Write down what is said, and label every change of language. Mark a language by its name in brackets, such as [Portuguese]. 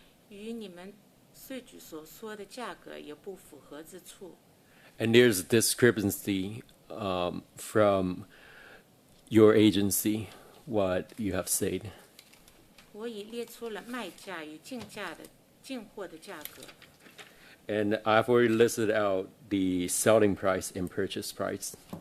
[Chinese] 与你们税局所说的价格有不符合之处。 [English] And there's a discrepancy from your agency, what you have said. [Chinese] 我已列出了卖价与进货的价格。 [English] And I've already listed out the selling price and purchase price.